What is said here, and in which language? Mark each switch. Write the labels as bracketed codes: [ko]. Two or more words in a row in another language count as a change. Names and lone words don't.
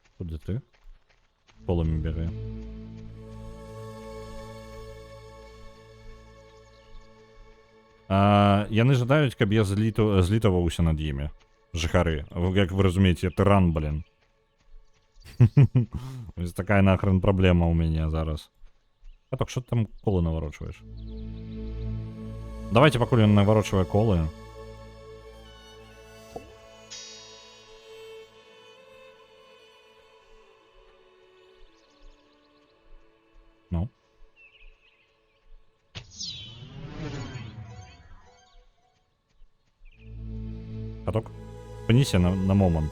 [uk] Де ти? Полами бігає. [be] Яны жадаюць, каб я злітаваўся над імі. Жыхары. Як вы разумееце, я тыран, блин. Ось такая нахрен праблема у мяне зараз. Каток, [uk] що ти там колы наворочваєш? [be] Давайте, пакуль ён наворочвае колы. Ну. Каток, спыніся на момант.